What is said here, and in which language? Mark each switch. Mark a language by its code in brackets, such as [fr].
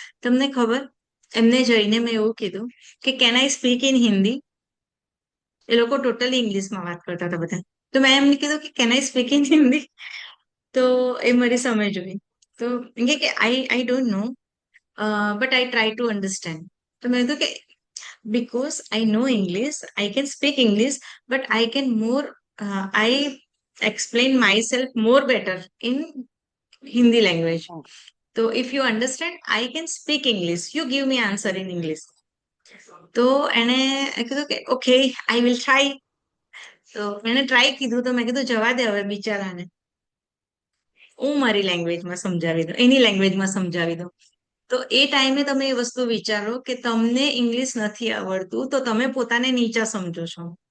[gu] તમને ખબર, એમને જઈને મેં એવું કીધું કે [en] Can I speak in Hindi? [gu] એ લોકો ટોટલી ઇંગ્લિશમાં વાત કરતા હતા બધા. તો મેં એમને કીધું કે [en] Can I speak in Hindi? [gu] તો એ મારી સામે જોઈ. તો એમ કે [en] I don't know, but I try to understand. [gu] તો મેં કીધું કે [en] because I know English, I can speak English, but I can more, I explain myself more better in Hindi language. So if you understand, I can speak English. You give me answer in English. [gu] તો એને કીધું કે [en] Okay I will try. [gu] તો એને try કીધું તો મેં કીધું જવા દે હવે બિચારાને, હું મારી લેંગ્વેજમાં સમજાવી દઉં, એની લેંગ્વેજમાં સમજાવી દઉં. તો એ ટાઈમે તમે એ વસ્તુ વિચારો કે તમને ઇંગ્લિશ નથી આવડતું તો તમે પોતાને નીચા સમજો છો.